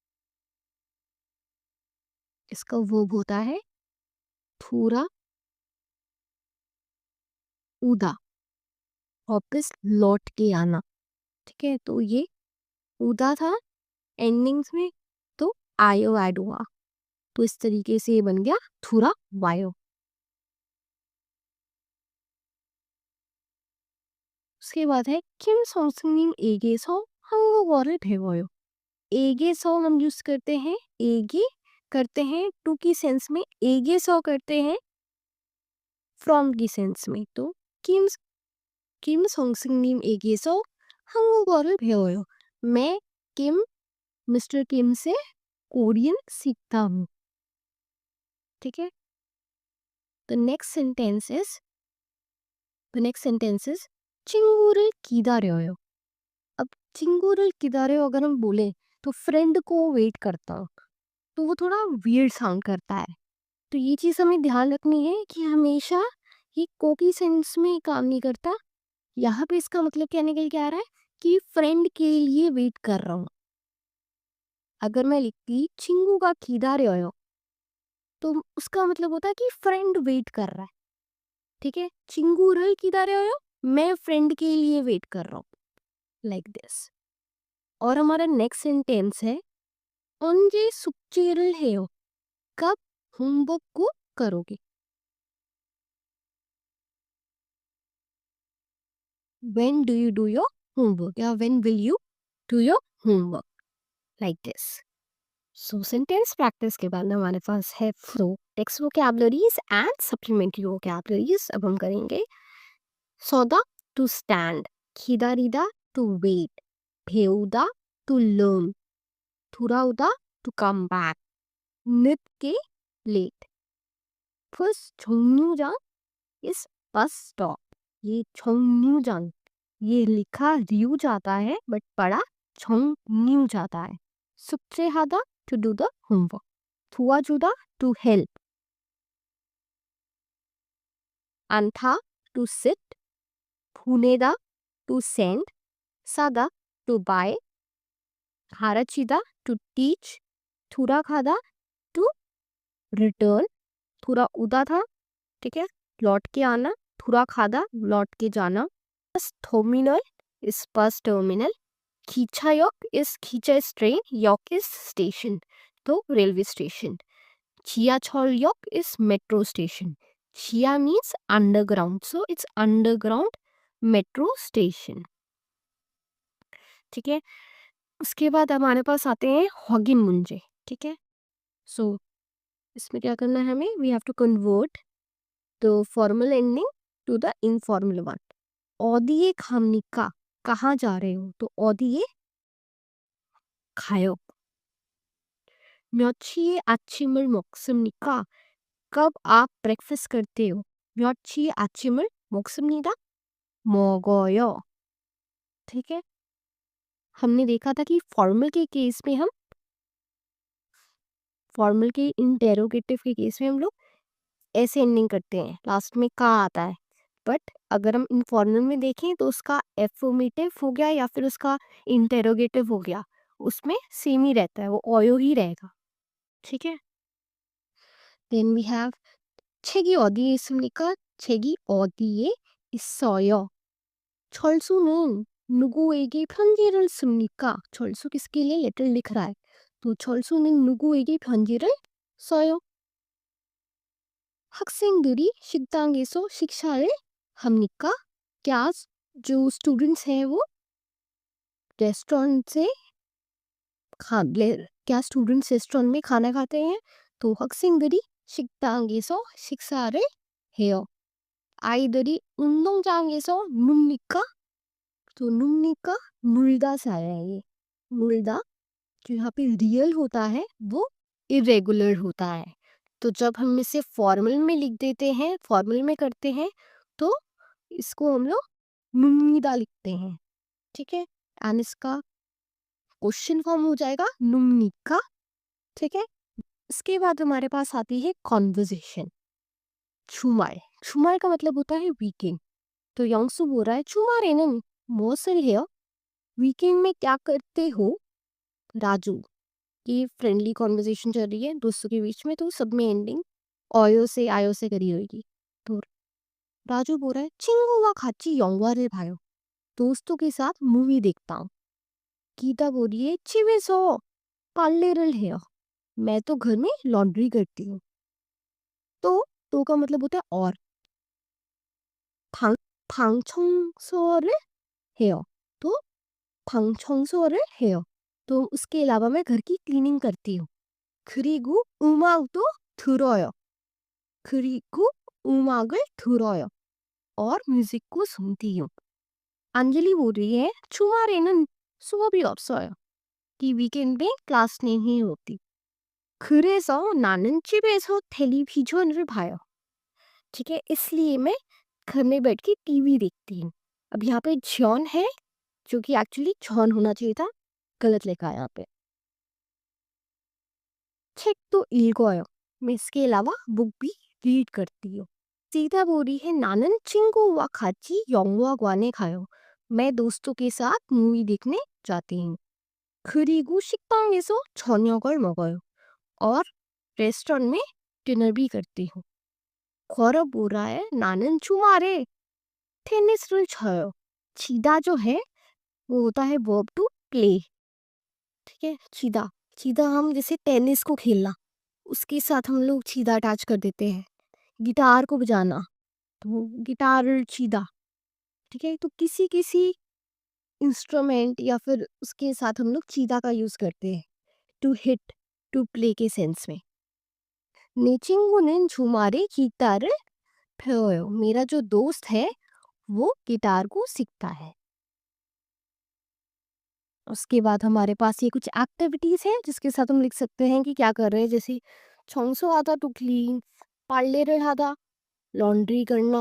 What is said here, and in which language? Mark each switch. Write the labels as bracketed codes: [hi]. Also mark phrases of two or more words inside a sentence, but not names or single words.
[hi] इसका वर्ब होता है थूरा उदा, वापस लौट के आना। ठीक है, तो ये उदा था एंडिंग्स में, तो आयो ऐड हुआ, तो इस तरीके से ये बन गया थूरा वायो। उसके बाद है किम [ko] 선생님 에게서 한국어를 배워요। [hi] 에게서 हम यूज करते हैं, एगे करते हैं टू की सेंस में, ए게서 करते हैं फ्रॉम की सेंस में। [ko] तो किम किम 선생님에게서 한국어를 배워요। [hi] मैं किम मिस्टर किम से कोरियन सीखता हूँ। ठीक है। [en] The next sentence is the next sentence is द नेक्स्ट सेंटेंस इज [ko] 친구를 기다려요। [hi] अब [ko] 친구를 기다려 [hi] अगर हम बोले तो फ्रेंड को वेट करता हूँ, तो वो थोड़ा [en] weird sound [hi] करता है। तो ये चीज़ हमें ध्यान रखनी है कि हमेशा ये को की सेंस में काम नहीं करता। यहाँ पे इसका मतलब क्या निकल के आ रहा है कि फ्रेंड के लिए वेट कर रहा हूँ। अगर मैं लिखती [ko] 친구가 기다려요 [hi] तो उसका मतलब होता है कि [en] friend wait [hi] कर रहा है। ठीक है, [ko] 친구를 기다려요 [hi] मैं फ्रेंड के लिए वेट कर रहा हूँ, [en] like this. [hi] और हमारा [en] next sentence [hi] है [ko] 언제 숙제를 해요। [hi] कब होमवर्क को करोगे। [en] When do you do your homework या when will you do your homework, like this। So sentence practice [hi] के बाद हमारे पास है [en] flow text vocabularies and supplementary vocabularies. [hi] अब हम करेंगे [en] 서다 to stand, 기다리다 to wait, 배우다 to learn, 돌아오다 to come back, 늦게 late। फर्स्ट 정류장 is bus stop. [hi] ये 정류장, ये लिखा रियू जाता है बट पढ़ा 정류 जाता है। [en] 숙제하다 to do the homework, 도와주다 to help, 안타 to sit, 보내다 to send, 사다 to buy, 가르치다 to teach, 돌아가다 to return, [hi] 돌아오다 था, ठीक है, लौट के आना, 돌아가다 लौट के जाना। [en] bus terminal is bus terminal, 기차역 is khincha is train, 역 is station तो railway station, 지하철역 is metro station, 지하 means underground so it's underground metro station, 지하 मीन्स अंडरग्राउंड सो इट्स अंडरग्राउंड मेट्रो स्टेशन। [hi] ठीक है, उसके बाद हमारे पास आते हैं [ko] 확인 문제. [en] ठीक है, सो इसमें क्या करना है हमें, We have to convert the formal ending to the informal one. [ko] 어디에 갑니까 [hi] कहाँ जा रहे हो, [ko] तो 어디에 가요। 며칠 아침을 먹습니까 [hi] कब आप ब्रेकफास्ट करते हो, [ko] 며칠 아침을 먹습니다 먹어요। [hi] ठीक है, हमने देखा था कि फॉर्मल के केस में हम फॉर्मल के इंटेरोगेटिव के केस में हम लोग ऐसे एंडिंग करते हैं, लास्ट में का आता है। बट अगर हम इनफॉर्मल में देखें तो उसका एफर्मेटिव हो गया या फिर उसका इंटेरोगेटिव हो गया, उसमें सेम ही रहता है, वो ओयो ही रहेगा। ठीक है, [en] Then we have [ko] 책이 어디에 있습니까? 책이 어디에 있어요। 철수는 누구에게 편지를 씁니까? [hi] 철수 किसके लिए लेटर लिख रहा है, तो [ko] 철수는 누구에게 편지를 써요। 학생들이 식당에서 식사를 합니까? [hi] क्या जो स्टूडेंट्स हैं वो रेस्टोरेंट से क्या स्टूडेंट्स रेस्टोरेंट में खाना खाते हैं, तो [ko] 학생들이 식당에서 식사를 해요। 아이들이 운동장에서 놉니까? [hi] तो [ko] 놉니까 놀다 [hi] से आया है ये, मुल्दा जो यहाँ पे रियल होता है वो इरेगुलर होता है। तो जब हम इसे फॉर्मल में लिख देते हैं, फॉर्मल में करते हैं, तो इसको हम लोग नुम्निदा लिखते हैं। ठीक है, एंड इसका क्वेश्चन फॉर्म हो जाएगा नुम्निका। ठीक है, इसके बाद हमारे पास आती है कॉन्वर्जेशन। 주말, 주말 का मतलब होता है वीकेंड। तो यंगसु बोल रहा है [ko] 주말에는 무엇을 해요? [hi] वीकेंड में क्या करते हो राजू। ये [en] friendly conversation [hi] चल रही है दोस्तों के बीच में, तो सब में एंडिंग 어요 से आयो से करी होगी। तो राजू बोल रहा है [ko] 친구와 같이 영화를 봐요। [hi] दोस्तों के साथ मूवी देखता हूँ। गीता बोल रही है [ko] 집에서 빨래를 해요। [hi] मैं तो घर में लॉन्ड्री करती हूँ। तो का मतलब होता है और [ko] 방, 방 청소를 해요. तो 방 청소를 해요. [hi] तो उसके अलावा मैं घर की क्लीनिंग करती हूँ. [ko] 그리고 음악도 들어요. 그리고 음악을 들어요. [hi] और म्यूजिक को सुनती हूँ. अंजलि बोल रही है [ko] 주말에는 수업이 없어요. [hi] 이 वीकेंड में क्लास नहीं होती. [ko] 그래서 나는 집에서 텔레비전을 봐요. [hi] ठीक है, इसलिए मैं घर में बैठ के टीवी देखती हूँ. अब यहाँ पे जॉन है जो कि एक्चुअली जॉन होना चाहिए था, गलत लिखा है यहाँ पे. [ko] 책도 읽어요. [hi] मैं इसके अलावा बुक भी रीड करती हूँ. सीता बोल रही है [ko] 나는 친구와 같이 영화관에 가요. [hi] मैं दोस्तों के साथ मूवी देखने जाती हूँ. [ko] 그리고 식당에서 저녁을 먹어요. [hi] और रेस्टोरेंट में डिनर भी करती हूँ. गौरव बोल रहा है [ko] 나는 주말에 टेनिस를 쳐요. [hi] 치다 जो है वो होता है [en] verb to play. [hi] ठीक है, चीदा. चीदा हम जैसे टेनिस को खेलना, उसके साथ हम लोग चीदा अटैच कर देते हैं. गिटार को बजाना, तो गिटार चीदा. ठीक है, तो किसी किसी इंस्ट्रूमेंट या फिर उसके साथ हम लोग चीदा का यूज करते हैं [en] to hit, to play [hi] के सेंस में. [ko] 내 친구는 주말에 गिटार 배워요. [hi] मेरा जो दोस्त है वो गिटार को सीखता है. उसके बाद हमारे पास ये कुछ एक्टिविटीज हैं जिसके साथ हम लिख सकते हैं कि क्या कर रहे हैं. [en] जैसे 청소하다 to clean, [hi] 빨래를 하다 लॉन्ड्री करना.